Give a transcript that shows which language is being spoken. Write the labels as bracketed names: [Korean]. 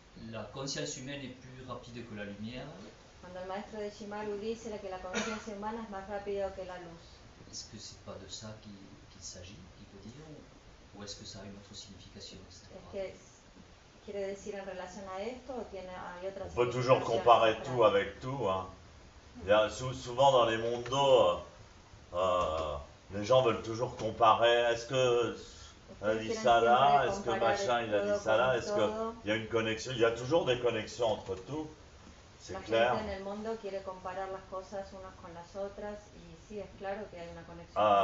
[French] la conscience humaine est plus rapide que la lumière. [Spanish] Cuando el maestro de Shimaru dice que la conciencia humana es más rápido que la luz. [French] Est-ce que c'est pas de ça qu'il s'agit, qu'il veut dire, ou est-ce que ça a une autre signification? [Spanish] Es que quiere decir en relación a esto o hay otra [French] On peut toujours comparer tout avec tout. Hein. Il y a, souvent dans les mondos, les gens veulent toujours comparer. Est-ce que elle a dit ça là? Est-ce que machin il a dit ça là? Est-ce qu'il y a une connexion? Il y a toujours des connexions entre tout. C'est clair. [Spanish] La gente en el mundo quiere comparar las cosas unas con las otras y sí es claro que hay una conexión.